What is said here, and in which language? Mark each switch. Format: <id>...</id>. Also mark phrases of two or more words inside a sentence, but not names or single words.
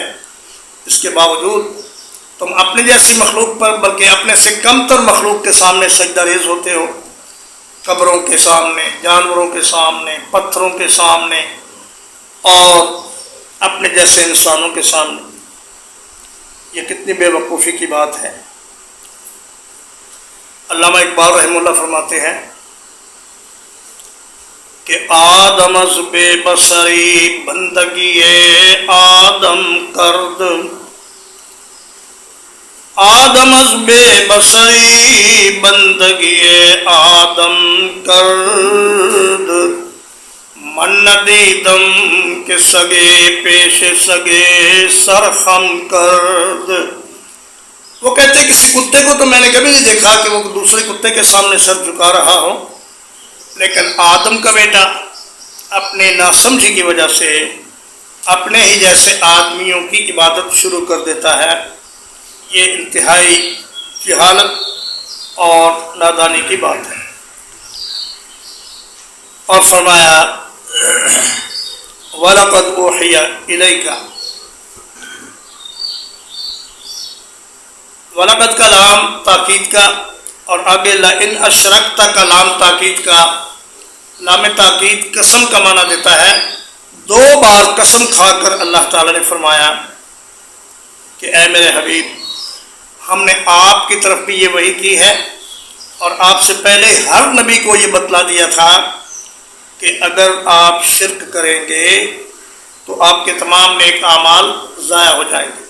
<ur>اس کے باوجود تم اپنے جیسی مخلوق پر بلکہ اپنے سے کم تر مخلوق کے سامنے سجدہ ریز ہوتے ہو، قبروں کے سامنے، جانوروں کے سامنے، پتھروں کے سامنے اور اپنے جیسے انسانوں کے سامنے. یہ کتنی بے وقوفی کی بات ہے. علامہ اقبال رحمہ اللہ فرماتے ہیں کہ</ur> <fa>آدم از بے بصری بندگی آدم کرد، آدم از بے بصری بندگی آدم کرد، من ندیدم کے سگے پیش سگے سرخم کرد.</fa> <ur>وہ کہتے ہیں کسی کتے کو تو میں نے کبھی نہیں دیکھا کہ وہ دوسرے کتے کے سامنے سر جھکا رہا ہو، لیکن آدم کا بیٹا اپنے ناسمجھی کی وجہ سے اپنے ہی جیسے آدمیوں کی عبادت شروع کر دیتا ہے. یہ انتہائی جہالت اور نادانی کی بات ہے. اور فرمایا</ur> <ar>وَلَقَدْ أُوحِيَ إِلَيْكَ.</ar> <ur>وَلَقَدْ کا لام تاکید کا اور آگے</ur> <ar>لَإِنْ أَشْرَكْتَ</ar> <ur>کا لام تاکید کا. لام تاکید قسم کا معنی دیتا ہے. 2 بار قسم کھا کر اللہ تعالیٰ نے فرمایا کہ اے میرے حبیب، ہم نے آپ کی طرف بھی یہ وحی کی ہے اور آپ سے پہلے ہر نبی کو یہ بتلا دیا تھا کہ اگر آپ شرک کریں گے تو آپ کے تمام نیک اعمال ضائع ہو جائیں گے.</ur>